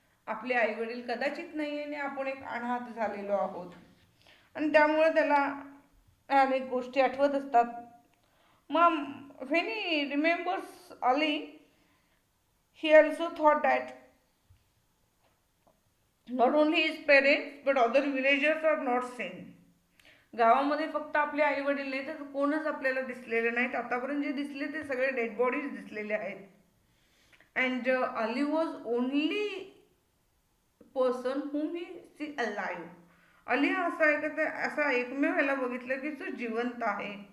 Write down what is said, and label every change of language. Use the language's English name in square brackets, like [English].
[Marathi] आपले आई वडील कदाचित नाही आणि आपण एक अनाथ झालेलो आहोत आणि त्यामुळे त्याला अनेक गोष्टी आठवत असतात. [English] मग when he remembers Ali, he also thought that not only his parents but other villagers are not seen. [Marathi] गावामध्ये फक्त आपले आई वडील नाही तर कोणच आपल्याला दिसलेले नाहीत. आतापर्यंत जे दिसले ते सगळे डेड बॉडीज दिसलेले आहेत. [English] And Ali was only person whom he see alive. [Marathi] Ali हा असा एकमेव ह्याला बघितलं की तो जिवंत आहे.